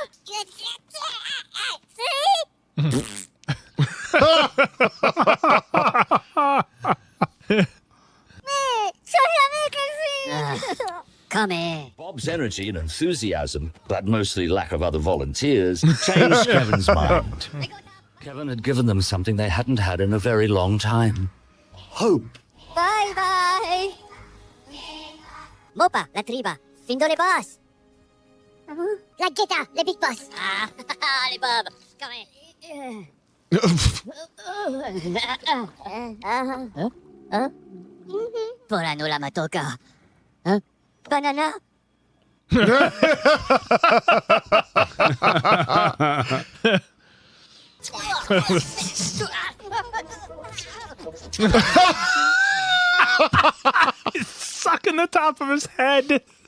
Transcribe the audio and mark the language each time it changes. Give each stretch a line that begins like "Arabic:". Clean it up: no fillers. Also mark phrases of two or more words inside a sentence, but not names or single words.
English: Come here. Bob's energy and enthusiasm, but mostly lack of other volunteers, changed Kevin's mind. Kevin had given them something they hadn't had in a very long time. Hope. Bye-bye. Mopa, la triba. Findo le boss. La Geta, le big boss. Le Bob. Come here. Pora no la matoka. Banana. He's sucking the top of his head.